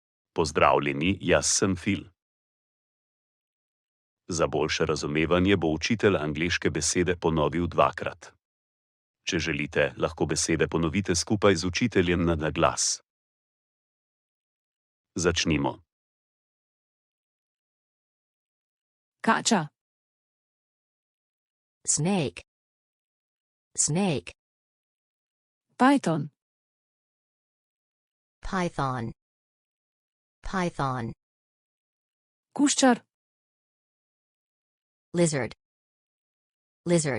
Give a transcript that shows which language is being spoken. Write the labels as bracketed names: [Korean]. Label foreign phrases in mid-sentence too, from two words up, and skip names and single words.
[Slovenian] Pozdravljeni, jaz sem Phil. Za boljše razumevanje bo učitelj angleške besede ponovil dvakrat. Če želite, lahko besede ponovite skupaj z učiteljem na glas. Začnimo. Kača. [English] Snake. Snake. Python. Python. Python. [Slovenian] Kuščar. [English] Lizard. Lizard.